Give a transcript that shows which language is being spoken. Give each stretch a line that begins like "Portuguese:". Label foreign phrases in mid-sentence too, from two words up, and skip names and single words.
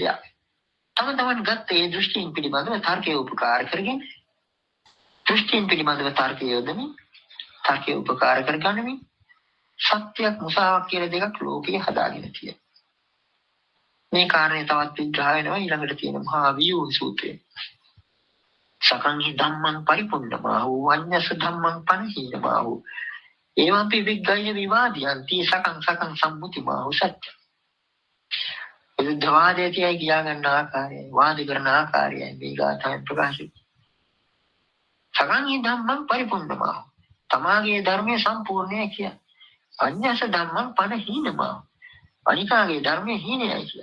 Sinhala: තම තමන් ගත්ත ඒ දෘෂ්ටියින් පිළිබඳව තර්කයේ උපකාර කරගෙන දෘෂ්ටියින් පිළිබඳව තර්කයේ යොදමින් තර්කයේ උපකාර කරගන්නමින් සත්‍යයක් මුසාවක් කියලා දෙකක් ලෝකේ හදාගෙන තියෙනවා. මේ කාරණේ තවත් විග්‍රහ වෙනවා ඊළඟට තියෙන මහා වියෝග සූත්‍රයේ.
Pali: සකංහි ධම්මං පරිපුන්නමාහු වඤ්ඤස ධම්මං පනහීනමාහු එවම්පි විග්ගය විවාදියන්ති සකං සම්මුතිමාහු සත්‍ය.
Sinhala: විරුද්ධවාදයේ තියයි කියා ගන්න ආකාරය වාද කරන ආකාරය මේ ගාථාවෙන් ප්‍රකාශ වෙනවා.
Pali: සකංහි ධම්මං පරිපුන්නමාහු
Sinhala: තමාගේ ධර්මයේ සම්පූර්ණයි කිය.
Pali: අඤ්ඤස ධම්මං පනහීනමාහු
Sinhala: අනිකාගේ ධර්මයේ හීනයයි කිය.